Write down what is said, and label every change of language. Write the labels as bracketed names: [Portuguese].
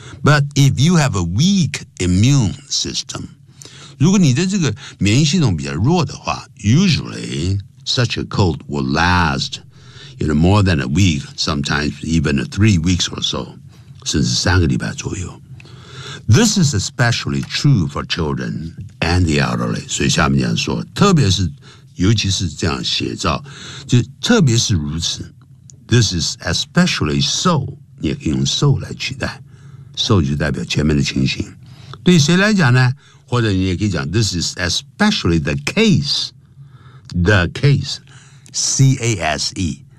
[English] But if you have a weak immune system, 如果你的这个免疫系统比较弱的话 usually such a cold will last,You know, more than a week, sometimes even 3 weeks or so, 甚至三个礼拜左右。 This is especially true for children and the elderly. [Chinese] 所以下面这样说，特别是，尤其是这样写照，就特别是如此。 This is especially so, 你也可以用 so 来取代。 So 就代表前面的情形。对谁来讲呢？ [English] 或者你也可以讲 ,this is especially the case, the case, C-A-S-E.